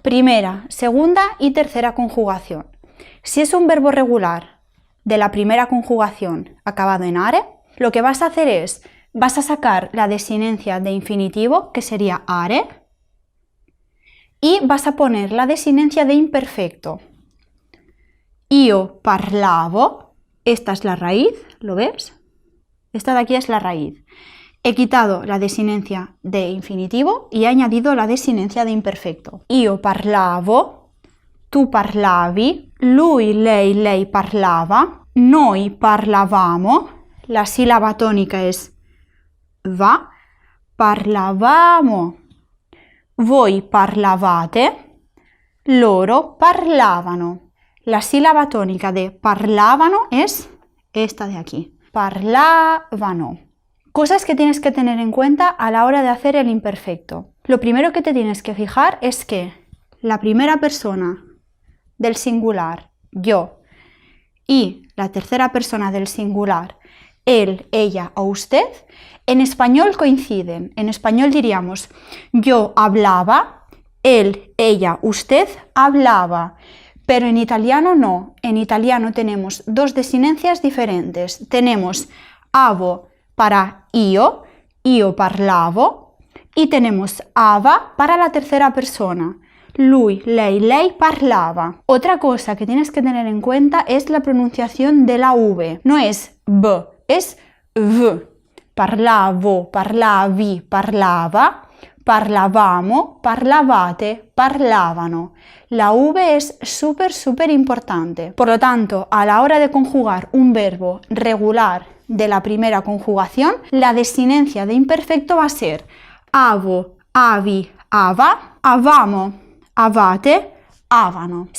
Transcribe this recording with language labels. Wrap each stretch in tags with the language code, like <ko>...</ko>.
<es>Primera, segunda y tercera conjugación. Si es un verbo regular de la primera conjugación acabado en are, lo que vas a hacer es, vas a sacar la desinencia de infinitivo, que sería are, y vas a poner la desinencia de imperfecto.</es> <it>Io parlavo,</it> <es>esta es la raíz, ¿lo ves? Esta de aquí es la raíz. He quitado la desinencia de infinitivo y he añadido la desinencia de imperfecto.</es> <it>Io parlavo, tu parlavi, lui, lei parlava, noi parlavamo,</it> <es>la sílaba tónica es va,</es> <it>parlavamo. Voi parlavate, loro parlavano.</it> <es>La sílaba tónica de parlavano es esta de aquí. Parlavano. Cosas que tienes que tener en cuenta a la hora de hacer el imperfecto. Lo primero que te tienes que fijar es que la primera persona del singular, yo, y la tercera persona del singular, él, ella o usted, en español coinciden. En español diríamos yo hablaba, él, ella, usted hablaba. Pero en italiano no. En italiano tenemos dos desinencias diferentes. Tenemos avo para</es> <it>io parlavo,</it> <es>y tenemos ava para la tercera persona.</es> <it>Lui, lei parlava.</it> <es>Otra cosa que tienes que tener en cuenta es la pronunciación de la V. No es b, es v.</es> <it>Parlavo, parlavi, parlava, parlavamo, parlavate, parlavano.</it> <es>La V es súper importante. Por lo tanto, a la hora de conjugar un verbo regular de la primera conjugación, la desinencia de imperfecto va a ser avo, avi, ava, avamo, avate, avano.</es>